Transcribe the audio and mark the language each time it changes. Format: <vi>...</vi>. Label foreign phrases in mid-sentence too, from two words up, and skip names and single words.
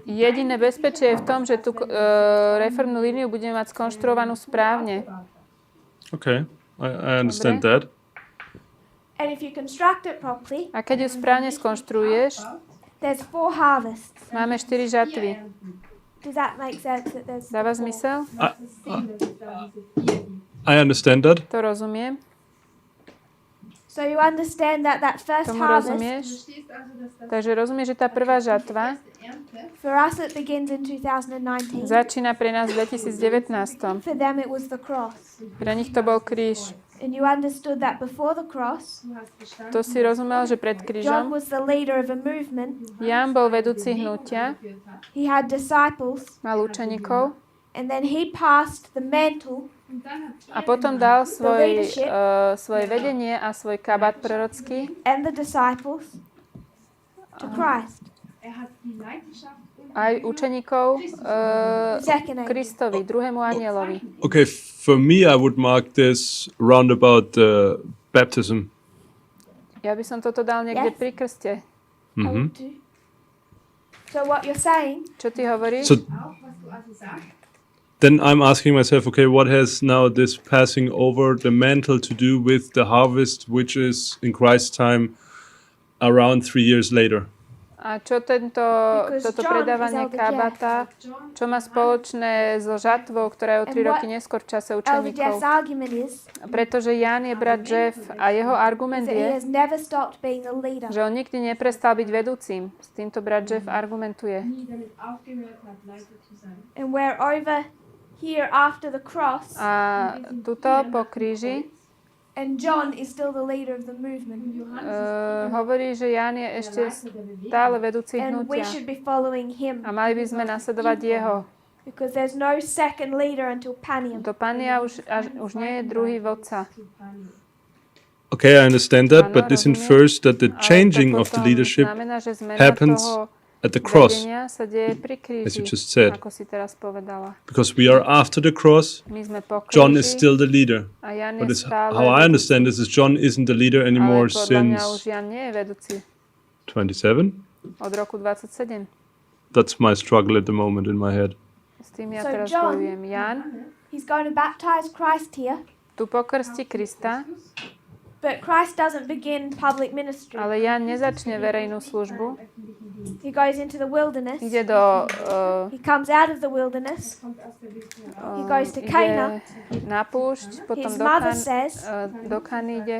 <sk>Jediné bezpečie je v tom, že tú reformnú líniu budeme mať skonštruovanú správne.</sk> <en>Okay, I understand that. And if you construct it properly,</en> <sk>A keď ju správne skonštruuješ,</sk> <en>there's 4 harvests.</en> <sk>máme 4 žatvy.</sk> <en>Does that make sense? That there's</en> <sk>Dáva</sk> <en>4?</en> <sk>zmysel?</sk> <en>I understand that.</en> <sk>To rozumiem.</sk> <en>So you understand that that first</en> <sk>Tomu</sk> <en>harvest,</en> <sk>rozumieš? Takže rozumieš, že tá prvá žatva</sk> <en>for us it begins in 2019.</en> <sk>začína pre nás v 2019.</sk> <en>For them it was the cross.</en> <sk>Pre nich to bol kríž.</sk> <en>And you understood that before the cross,</en> <sk>To si rozumel, že pred</sk> <en>John</en> <sk>krížom</sk> <en>was the leader of a movement.</en> <sk>Ján bol vedúci hnutia,</sk> <en>He had disciples,</en> <sk>mal učeníkov</sk> <en>and then he passed the mantle</en> <sk>a potom dal svoje vedenie a svoj kabát prorocký</sk> <en>and the disciples to Christ.</en> <sk>aj učeníkov</sk> <en>Second angel.</en> <sk>Kristovi, druhému anielovi.</sk> <en>Okay, for me, I would mark this round about baptism.</en> <sk>Ja by som toto dal niekde</sk> <en>Yes.</en> <sk>pri krste.</sk> <en>I would too. So what you're saying,</en> <sk>Čo ty hovoríš?</sk> <en>So then I'm asking myself, okay, what has now this passing over the mantle to do with the harvest, which is in Christ's time around 3 years later?</en> <sk>A čo toto</sk> <en>John</en> <sk>predávanie</sk> <en>is elder</en> <sk>kabata, čo má spoločné so žatvou, ktorá je o 3 roky neskôr v čase</sk> <en>Elder Jeff's</en> <sk>učeníkov?</sk> <en>argument is</en> <sk>Pretože Ján je brat Jeff a jeho argument</sk> <en>that he</en> <sk>je,</sk> <en>has never stopped being the leader.</en> <sk>že on nikdy neprestal byť vedúcim. S týmto brat Jeff argumentuje.</sk> <en>And we're over here after the cross,</en> <sk>A tuto po kríži</sk> <en>and John is still the leader of the movement.</en> <sk>hovorí, že Ján je ešte stále vedúci</sk> <en>And we</en> <sk>hnutia.</sk> <en>should be following him,</en> <sk>A mali by sme nasledovať jeho.</sk> <en>because there's no second leader until Panium.</en> <sk>Do Pania už nie je druhý vodca.</sk> <en>Okay, I understand that, but this</en> <sk>rozumiem.</sk> <en>infers that the</en> <sk>Ale</sk> <en>changing</en> <sk>to</sk> <en>of the</en> <sk>potom</sk> <en>leadership</en> <sk>znamená, že zmena</sk> <en>happens</en> <sk>toho</sk> <en>at the cross,</en> <sk>vedenia sa deje pri</sk> <en>as you</en> <sk>kríži,</sk> <en>just said.</en> <sk>ako si teraz povedala.</sk> <en>Because we are after the cross,</en> <sk>My sme po</sk> <en>John is</en> <sk>kríži</sk> <en>still the leader.</en> <sk>a Jan</sk> <en>But</en> <sk>je</sk> <en>it's,</en> <sk>stále</sk> <en>how I understand this is John isn't the leader</en> <sk>ale</sk> <en>anymore</en> <sk>podľa mňa už</sk> <en>since</en> <sk>Jan nie je vedúci</sk> <en>27.</en> <sk>od roku 27.</sk> <en>That's my struggle at the moment in my head.</en> <sk>S tým ja</sk> <en>So</en> <sk>teraz</sk> <en>John-</en> <sk>bojujem. Jan</sk> <en>He's going to baptize Christ here,</en> <sk>tu pokrstí Krista,</sk> <en>but Christ doesn't begin public ministry.</en> <sk>ale Jan nezačne verejnú službu.</sk> <en>He goes into the wilderness.</en> <sk>Ide do</sk> <en>He comes out of the wilderness. He goes to Cana.</en> <sk>ide na púšť, potom</sk> <en>His</en> <sk>do</sk> <en>mother says,</en> <sk>do Kany ide.</sk>